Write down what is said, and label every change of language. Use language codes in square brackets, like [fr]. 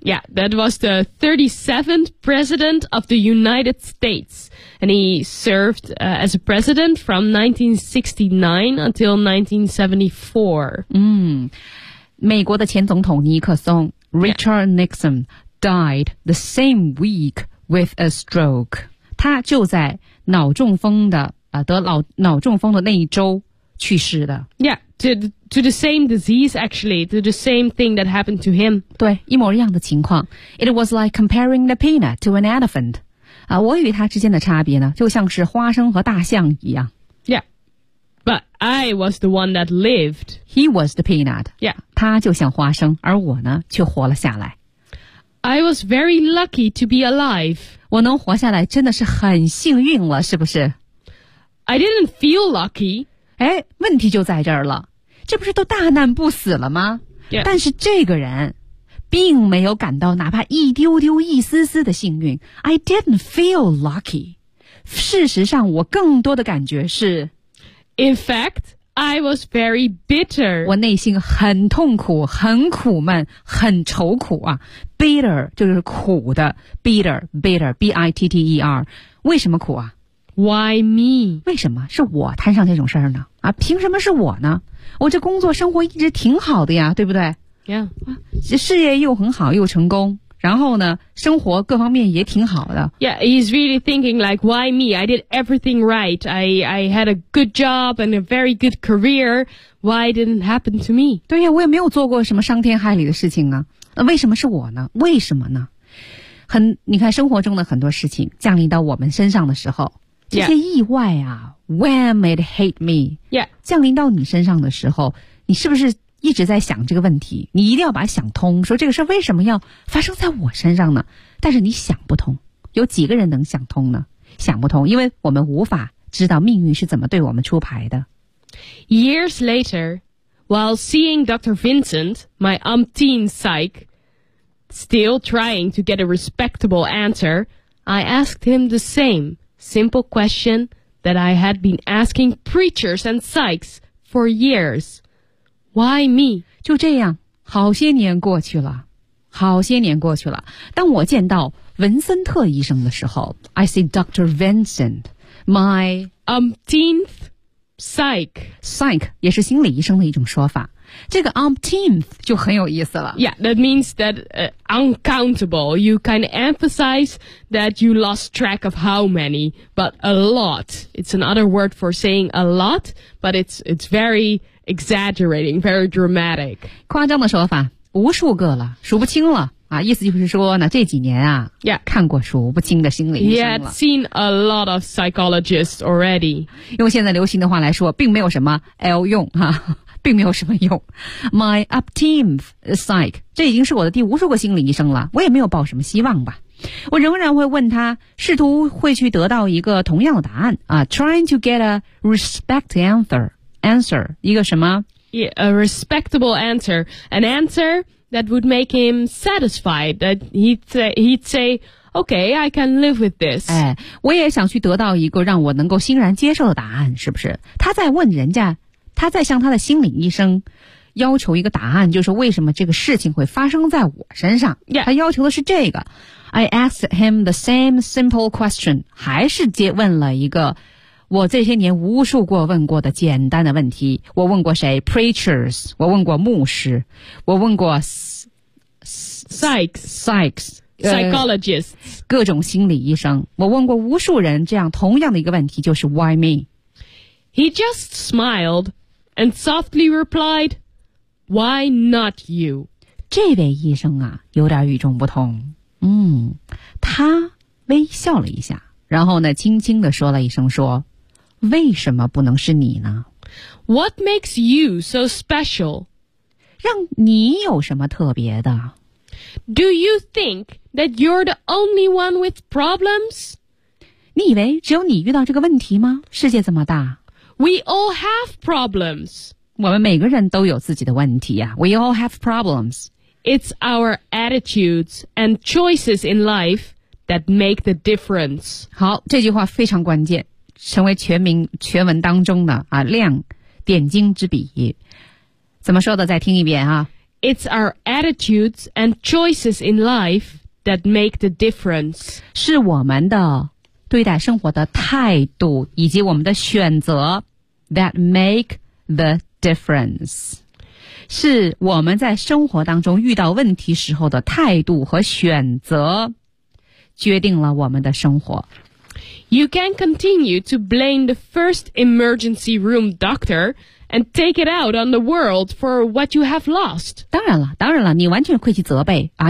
[en] ？Yeah, that was the 37th president of the United States, and he served、as a president from 1969 until 1974. [zh] 美国的前总统尼克松 Richard、yeah. [en] Nixon died the same week with a stroke. [zh] 他就在脑中风的、得脑中风的那一周去世的。 [en] Yeah. To the same disease, actually, to the same thing that happened to him. [zh] 对，一模一样的情况。 [en] It was like comparing the peanut to an elephant. [zh] 啊，我与他之间的差别呢，就像是花生和大象一样。 [en] Yeah, but I was the one that lived. He was the peanut. Yeah, [zh] 他就像花生，而我呢，却活了下来。 [en] I was very lucky to be alive. [zh] 我能活下来，真的是很幸运了，是不是 [en] ？I didn't feel lucky. [zh] 哎，问题就在这儿了，这不是都大难不死了吗、 [en] yeah. [zh] 但是这个人并没有感到哪怕一丢丢一丝丝的幸运 [en] I didn't feel lucky [zh] 事实上我更多的感觉是 [en] In fact, I was very bitter [zh] 我内心很痛苦很苦闷很愁苦啊 Bitter 就是苦的 Bitter B-I-T-T-E-R 为什么苦啊 [en] Why me? [zh] 为什么是我摊上这种事儿呢？啊，凭什么是我呢？我这工作生活一直挺好的呀，对不对 [en] ？Yeah， [zh] 事业又很好又成功，然后呢，生活各方面也挺好的。 [en] Yeah， he's really thinking like why me? I did everything right. I had a good job and a very good career. Why didn't happen to me? [zh] 对呀，我也没有做过什么伤天害理的事情啊，那为什么是我呢？为什么呢？很，你看生活中的很多事情降临到我们身上的时候。这些意外啊 [en] ,wham it hit me, yeah. [zh] 降临到你身上的时候你是不是一直在想这个问题你一定要把它想通说这个事为什么要发生在我身上呢但是你想不通有几个人能想通呢想不通因为我们无法知道命运是怎么对我们出牌的。 [en] Years later, while seeing Dr. Vincent, my umpteen psych, still trying to get a respectable answer, I asked him the same. Simple question that I had been asking preachers and psychs for years. Why me? [zh] 就这样，好些年过去了，好些年过去了。当我见到文森特医生的时候 ， [en] I see Dr. Vincent, my umpteenth psych. [zh] Psych 也是心理医生的一种说法。这个 umpteenth 就很有意思了。 [en] Yeah, that means that、uncountable. You kind of emphasize that you lost track of how many, but a lot. It's another word for saying a lot, but it's very exaggerating, very dramatic. [zh] 夸张的说法，无数个了，数不清了啊！意思就是说呢，这几年啊， [en] yeah. [zh] 看过数不清的心理医生了。 [en] Yeah, seen a lot of psychologists already. [zh] 用现在流行的话来说，并没有什么 L 用哈。并没有什么用 [en] My upteenth psych [zh] 这已经是我的第无数个心理医生了我也没有抱什么希望吧我仍然会问他试图会去得到一个同样的答案、 [en] trying to get a respect answer [zh] 一个什么 [en] yeah, a respectable answer an answer that would make him satisfied that he'd say okay I can live with this、 [zh] 哎、我也想去得到一个让我能够欣然接受的答案是不是他在问人家他在向他的心理医生要求一个答案就是为什么这个事情会发生在我身上、 [en] yeah. [zh] 他要求的是这个 [en] I asked him the same simple question [zh] 还是接问了一个我这些年无数过问过的简单的问题我问过谁 preachers 我问过牧师我问过 [en] psychs psychologists. [zh] 各种心理医生。我问过无数人这样同样的一个问题，就是 [en] why me? He just smiled and softly replied, why not you? [zh] 这位医生啊，有点与众不同。嗯，他微笑了一下，然后呢，轻轻地说了一声说，为什么不能是你呢？ [en] What makes you so special? [zh] 让你有什么特别的? [en] Do you think that you're the only one with problems? [zh] 你以为只有你遇到这个问题吗? 世界这么大。 [en] We all have problems. [zh] 我们每个人都有自己的问题啊。 [en] We all have problems. It's our attitudes and choices in life that make the difference. [zh] 好,这句话非常关键。成为全文当中的啊亮点睛之笔，怎么说的？再听一遍啊 [en] ！It's our attitudes and choices in life that make the difference. [zh] 是我们的对待生活的态度以及我们的选择 [en] that make the difference. [zh] 是我们在生活当中遇到问题时候的态度和选择，决定了我们的生活。 [en] You can continue to blame the first emergency room doctor and take it out on the world for what you have lost. [zh] 当然了，当然了，你完全可以去责备啊。